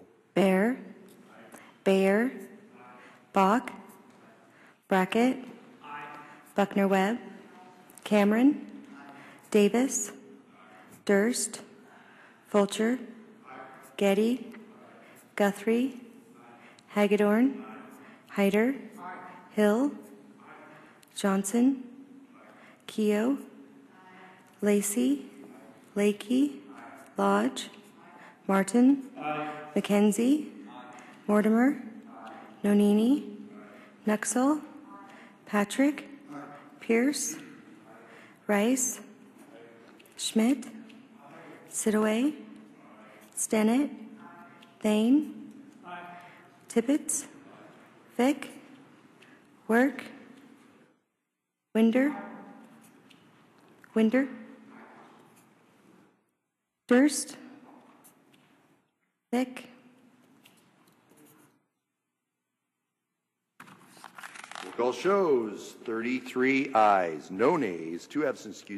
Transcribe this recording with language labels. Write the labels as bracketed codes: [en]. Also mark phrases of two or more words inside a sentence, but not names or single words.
[en] Baer, Bayer, Bach, Brackett, Buckner-Webb, Cameron, Davis, Durst, Fulcher, Getty, Guthrie, Hagedorn, Hyder, Hill, Johnson, Keogh, Lacey, Lakey, Lodge, Martin, McKenzie, Mortimer, Nonini, Nuxel, Patrick, Pierce, Rice, Schmidt, Sidaway, Stennett, Thane, Tippett, Vick, Work, Winder, Durst, Vick. Roll call shows 33 ayes, no nays, 2 absent excused.